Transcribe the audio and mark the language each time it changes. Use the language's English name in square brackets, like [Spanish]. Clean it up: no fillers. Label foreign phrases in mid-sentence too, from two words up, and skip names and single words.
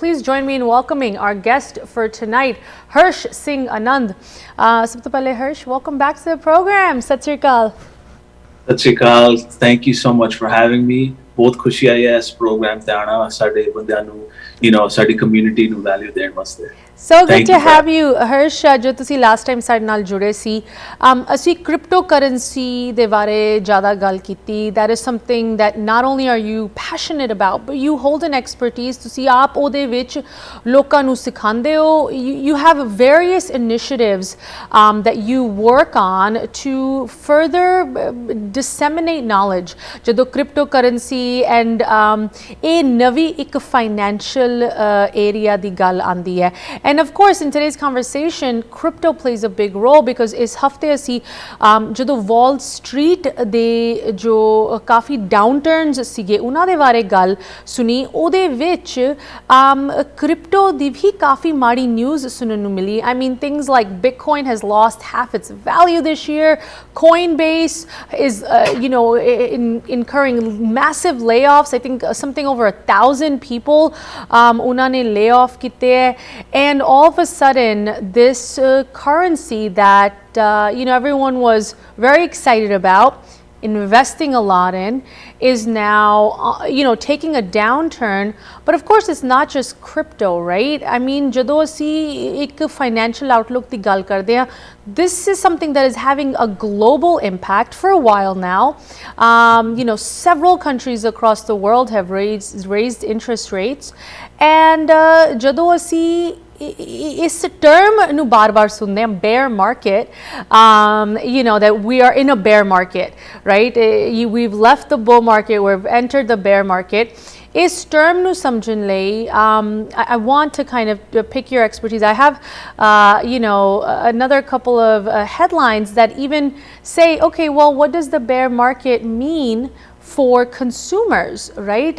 [English] Please join me in welcoming our guest for tonight, ਹਰਸ਼ ਸਿੰਘ ਆਨੰਦ। [Punjabi] ਸਭ ਤੋਂ ਪਹਿਲੇ [English] ਹਰਸ਼, Welcome back to the program. [Punjabi] ਸਤਿ ਸ਼੍ਰੀ ਅਕਾਲ। ਸਤਿ ਸ਼੍ਰੀ ਅਕਾਲ, [English] Thank you so much for having me. [Punjabi] ਬਹੁਤ ਖੁਸ਼ੀ ਆਈ ਹੈ ਇਸ ਪ੍ਰੋਗਰਾਮ ਤੇ ਆਉਣਾ, ਸਾਡੇ ਬੰਦਿਆਂ ਨੂੰ ਸਾਡੀ ਕਮਿਊਨਿਟੀ ਨੂੰ ਵੈਲਿਊ ਦੇਣ ਵਾਸਤੇ। [English] So good to have you, Hersh. [Punjabi] ਜੋ ਤੁਸੀਂ [English] last time [Punjabi] ਸਾਡੇ ਨਾਲ ਜੁੜੇ ਸੀ, ਅਸੀਂ [English] crypto currency [Punjabi] ਦੇ ਬਾਰੇ ਜ਼ਿਆਦਾ ਗੱਲ ਕੀਤੀ। [English] That is something that not only are you passionate about, but you hold an expertise. [Punjabi] ਤੁਸੀਂ ਆਪ ਉਹਦੇ ਵਿੱਚ ਲੋਕਾਂ ਨੂੰ ਸਿਖਾਉਂਦੇ ਹੋ। [English] You have various initiatives that you work on to further disseminate knowledge [Punjabi] ਜਦੋਂ [English] crypto currency and [Punjabi] ਇਹ ਨਵੀਂ ਇੱਕ [English] financial area [Punjabi] ਦੀ ਗੱਲ ਆਉਂਦੀ ਹੈ। [English] And of course, in today's conversation, crypto plays a big role because [Punjabi] ਇਸ ਹਫਤੇ ਅਸੀਂ ਜਦੋਂ ਵਾਲ ਸਟਰੀਟ ਦੇ ਜੋ ਕਾਫੀ ਡਾਊਨਟਰਨਸ ਸੀਗੇ ਉਹਨਾਂ ਦੇ ਬਾਰੇ ਗੱਲ ਸੁਣੀ, ਉਹਦੇ ਵਿੱਚ ਕ੍ਰਿਪਟੋ ਦੀ ਵੀ ਕਾਫੀ ਮਾੜੀ ਨਿਊਜ਼ ਸੁਣਨ ਨੂੰ ਮਿਲੀ। [English] I mean, things like Bitcoin has lost half its value this year. Coinbase is, incurring massive layoffs. I think something over 1,000 people [Punjabi] ਉਹਨਾਂ ਨੇ [English] lay off [Punjabi] ਕੀਤੇ ਹੈ। [English] And all of a sudden, this currency that everyone was very excited about, investing a lot in, is now taking a downturn. But of course, it's not just crypto, right? I mean, [Punjabi] ਜਦੋਂ ਅਸੀਂ ਇੱਕ [English] financial outlook [Punjabi] ਦੀ ਗੱਲ ਕਰਦੇ ਹਾਂ, [English] this is something that is having a global impact for a while now. Several countries across the world have raised interest rates, and [Punjabi] ਜਦੋਂ ਅਸੀਂ ਇਸ ਟਰਮ ਨੂੰ ਬਾਰ-ਬਾਰ ਸੁਣਦੇ ਹਾਂ, [English] bear market, that we are in a bear market, right? We've left the bull market, we've entered the bear market. [Punjabi] ਇਸ ਟਰਮ ਨੂੰ ਸਮਝਣ ਲਈ, [English] I want to kind of pick your expertise. I have, another couple of headlines that even say, okay, well, what does the bear market mean for consumers, right?